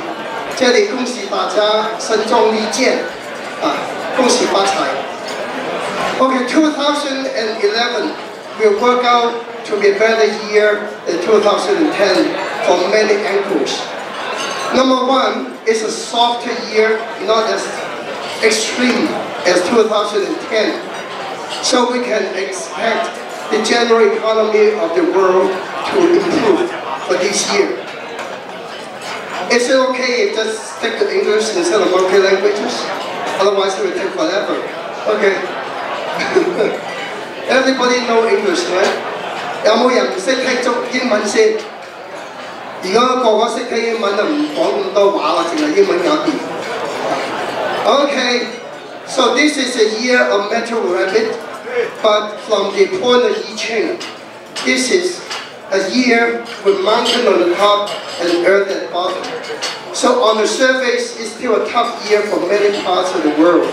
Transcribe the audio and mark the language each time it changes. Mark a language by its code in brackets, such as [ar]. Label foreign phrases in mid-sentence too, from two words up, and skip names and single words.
[yue] 這裡恭喜大家身壯力健，恭喜發財。 [en] Okay, 2011 will work out to be a better year than 2010 for many angles. Number one, it's a softer year, not as extreme as 2010. So we can expect the general economy of the world to improve for this year. Is it okay if just stick to English instead of local languages? Otherwise it will take forever. Okay. Everybody know English, right? [yue] 有冇人唔識聽足英文先？而家個個識聽英文就唔講咁多話啦，淨係英文搞掂。 [en] Okay, so this is a year of metal rabbit, but from the point of I Ching, this is a year with mountain on the top and earth at the bottom. So on the surface, it's still a tough year for many parts of the world.